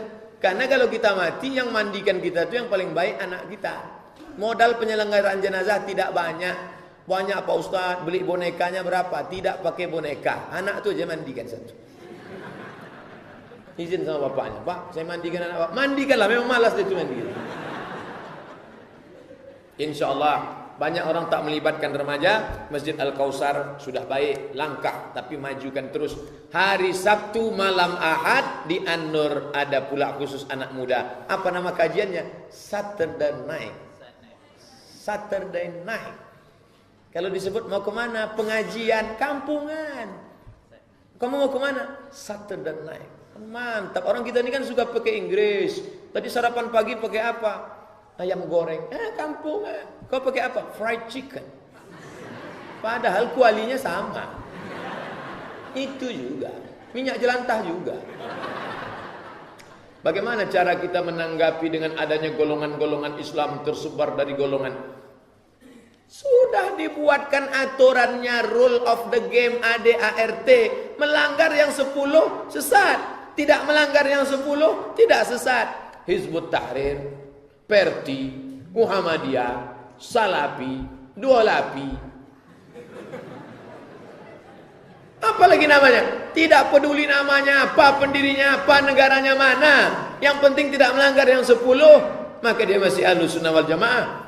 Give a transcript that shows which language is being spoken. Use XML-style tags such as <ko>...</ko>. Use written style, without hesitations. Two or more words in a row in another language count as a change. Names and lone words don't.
<id>Karena kalau kita mati, yang mandikan kita itu yang paling baik anak kita. Modal penyelenggaraan jenazah tidak banyak. Banyak Pak Ustadz, beli bonekanya berapa? Tidak pakai boneka. Anak tu aja mandikan satu. Izin sama bapaknya, Pak, saya mandikan anak Pak. Mandikanlah, memang malas dia tu mandikan. InsyaAllah banyak orang tak melibatkan remaja. Masjid Al-Kausar sudah baik, langkah, tapi majukan terus. Hari Sabtu malam Ahad di An-Nur ada pula khusus anak muda. Apa nama kajiannya? Saturday Night. Saturday Night. Kalau disebut mau kemana? Pengajian kampungan. Kamu mau kemana? Saturday Night. Mantap. Orang kita ini kan suka pakai Inggris. Tadi sarapan pagi pakai apa? Ayam goreng. Kampungan. Kau pakai apa?</id> <en>Fried chicken.</en> <id>Padahal kualinya sama. Itu juga. Minyak jelantah juga. Bagaimana cara kita menanggapi dengan adanya golongan-golongan Islam tersebar dari golongan? Sudah dibuatkan aturannya,</id> <en>rule of the game,</en> <id>ADART. melanggar yang 10 sesat. Tidak melanggar yang 10 tidak sesat. Hizbut Tahrir, Perti, Muhammadiyah, Salafi, Dualapi, apalagi namanya, tidak peduli namanya apa, pendirinya apa, negaranya mana, yang penting tidak melanggar yang 10, maka dia masih Ahlus Sunnah wal Jamaah.</id>